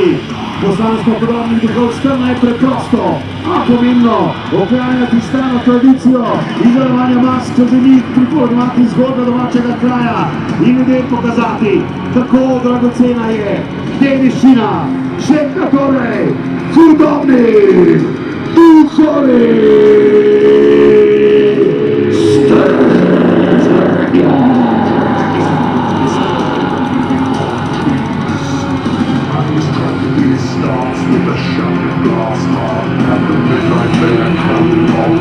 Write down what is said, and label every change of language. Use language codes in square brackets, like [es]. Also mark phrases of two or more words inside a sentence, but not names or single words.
[sl] Poslanstvo hudobnih duhov strna je preprosto, a pomembno, ohranjati staro tradicijo izdelovanja mask, če želi pripovedovati zgodbo domačega kraja in ljudem pokazati, kako dragocena je dediščina. Še enkrat torej, hudobni duhovi! [en] Starts with a shattered glass heart and the midnight man coming home.